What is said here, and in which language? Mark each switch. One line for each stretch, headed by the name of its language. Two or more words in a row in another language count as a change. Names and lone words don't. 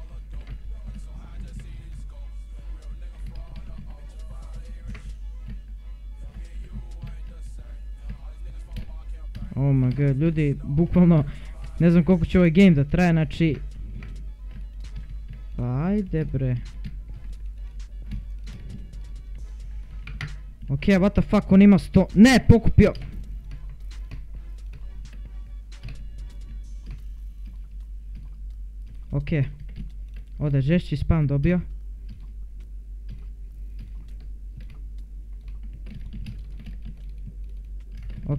English: Oh my god,
Serbian: ljudi, bukvalno ne znam koliko će ovaj game da traje, znači. Pa ajde bre.
English: Ok, what the fuck,
Serbian: on ima 100... Ne, pokupio! Ok. Ovdje je žešći spam dobio. Ok.